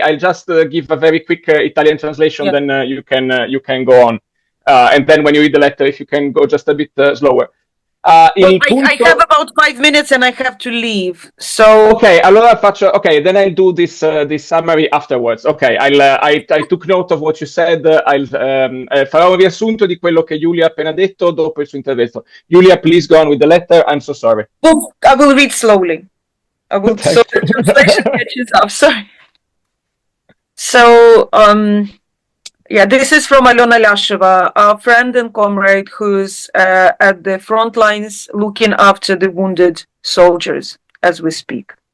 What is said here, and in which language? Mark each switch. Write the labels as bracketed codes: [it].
[en] I'll just give a very quick Italian translation. Then you can go on. And then when you read the letter, if you can go just a bit slower. I have about 5 minutes and I have to leave. So [it] okay, allora faccio. [en] Okay, then I'll do this summary afterwards. Okay, I took note of what you said. [it] Farò un riassunto di quello che Giulia ha appena detto dopo il suo intervento. [en] Giulia, please go on with the letter. I'm so sorry. Well, I will read slowly. So the translation catches up. Sorry. So this is from Alona Lyasheva, our friend and comrade who's at the front lines looking after the wounded soldiers as we speak.